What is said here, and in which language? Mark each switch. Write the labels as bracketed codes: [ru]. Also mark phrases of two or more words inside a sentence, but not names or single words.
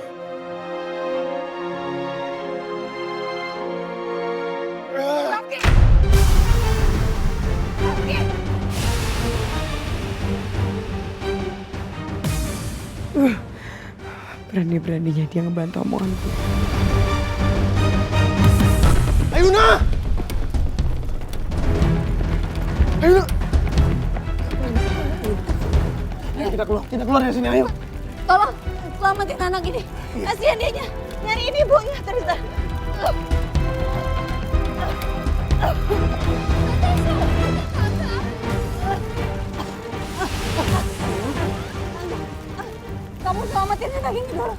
[id] Berani-beraninya dia ngebantu omonganku. Ayuna! Ayuna! Ayo kita keluar dari sini, ayo. Tolong selamatin anak ini. Kasihan dianya. Nyariin ibunya, Tristan. Kamu selamatin anak ini dulu.